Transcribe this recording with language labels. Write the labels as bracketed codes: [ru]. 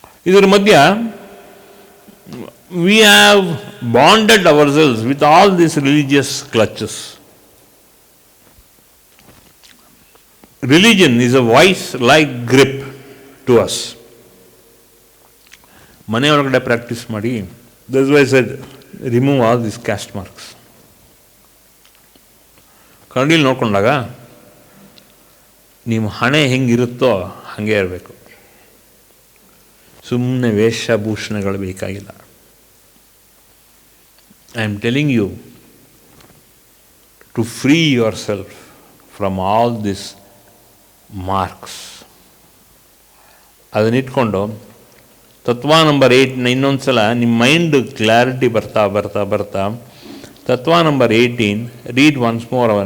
[kn] ಇದರ ಮಧ್ಯ [en] we have bonded ourselves with all these religious clutches. Religion is a vice-like grip to us. [kn] ಮನೆಯೊಳಗಡೆ practice ಮಾಡಿ, [en] that's why I said remove all these caste marks. [kn] ಕನ್ನಡಿಲಿ ನೋಡ್ಕೊಂಡಾಗ ನಿಮ್ಮ ಹಣೆ ಹೆಂಗಿರುತ್ತೋ ಹಾಗೆ ಇರಬೇಕು. ಸುಮ್ಮನೆ ವೇಷಭೂಷಣಗಳು ಬೇಕಾಗಿಲ್ಲ. [en] I am telling you to free yourself from all these marks. [kn] ಅದನ್ನಿಟ್ಕೊಂಡು ತತ್ವ number 8 ಇನ್ನೊಂದು ಸಲ ನಿಮ್ಮ ಮೈಂಡ್ ಕ್ಲಾರಿಟಿ ಬರ್ತಾ ಬರ್ತಾ ಬರ್ತಾ ತತ್ವ ನಂಬರ್ 18 [en] Read once more.